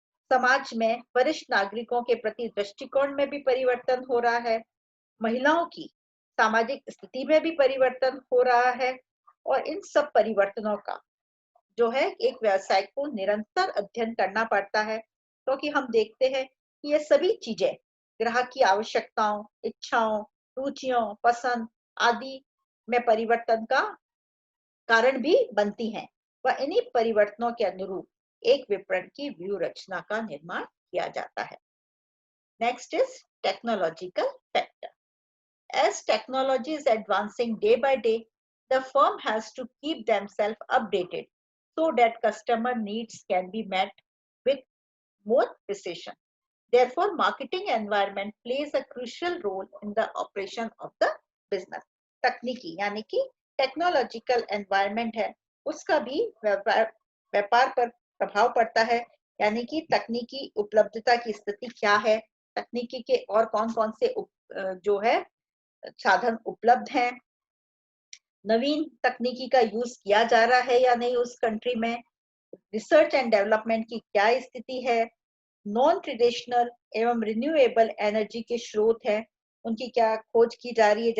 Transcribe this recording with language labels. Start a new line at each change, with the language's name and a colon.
Hindi: समाज में वरिष्ठ नागरिकों के प्रति दृष्टिकोण में भी परिवर्तन हो रहा है, महिलाओं की सामाजिक स्थिति में भी परिवर्तन हो रहा है, और इन सब परिवर्तनों का जो है एक व्यवसाय को निरंतर अध्ययन करना पड़ता है, क्योंकि हम देखते हैं कि ये सभी चीजें ग्राहक की आवश्यकताओं, इच्छाओं, रुचियों, पसंद आदि में परिवर्तन का कारण भी बनती हैं। वह इन्हीं परिवर्तनों के अनुरूप एक विपणन की व्यू रचना का निर्माण किया जाता है।
English: Next is technological factor. As technology is advancing day by day, the firm has to keep themselves updated so that customer needs can be met with more precision. Therefore, marketing environment plays a crucial role in the operation of the business.
Hindi: तकनीकी यानी कि technological environment है, उसका भी व्यापार पर प्रभाव पड़ता है, यानी कि तकनीकी उपलब्धता की स्थिति क्या है, तकनीकी के और कौन कौन से जो है साधन उपलब्ध हैं, नवीन तकनीकी का यूज किया जा रहा है या नहीं उस कंट्री में, रिसर्च एंड डेवलपमेंट की क्या स्थिति है, नॉन ट्रेडिशनल एवं रिन्यूएबल एनर्जी के स्रोत हैं, उनकी क्या खोज की जा रही है।